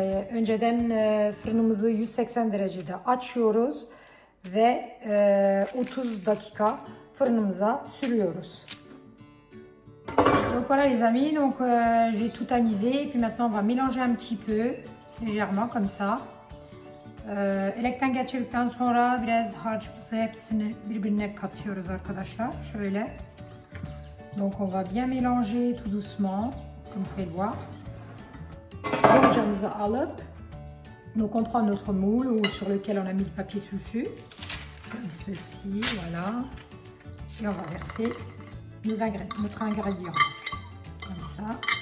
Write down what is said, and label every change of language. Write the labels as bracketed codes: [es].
[tr] Önceden fırınımızı 180 derecede açıyoruz ve 30 dakika fırınımıza sürüyoruz. [fr] Donc voilà les amis, donc j'ai tout tamisé et puis maintenant on va mélanger un petit peu légèrement comme ça. [tr] Elekten geçirdikten sonra biraz harcımızı hepsini birbirine katıyoruz arkadaşlar şöyle. [fr] Donc on va bien mélanger tout doucement comme vous pouvez le voir. [tr] Borcamızı alıp, [fr] donc on prend notre moule ou sur lequel on a mis le papier sulfure, comme ceci, voilà, et on va verser notre ingrédient, comme ça.